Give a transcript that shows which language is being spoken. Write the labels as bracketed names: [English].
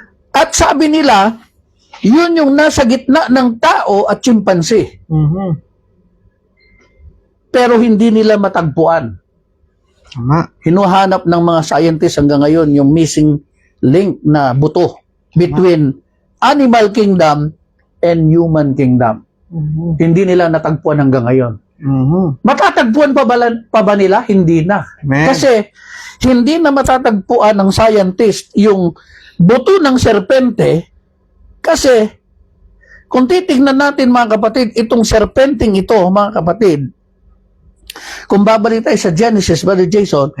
[Filipino] At sabi nila, yun yung nasa gitna ng tao at chimpanzee. Pero hindi nila matagpuan. Tama. Hinuhanap ng mga scientists hanggang ngayon yung missing link na buto [English] between animal kingdom and human kingdom. [Filipino] Hindi nila natagpuan hanggang ngayon. Matatagpuan pa ba nila? Hindi na. Amen. Kasi hindi na matatagpuan ng scientist yung buto ng serpente kasi kung titignan natin mga kapatid, itong serpenting ito mga kapatid, kung babalik tayo sa Genesis, Brother Jason,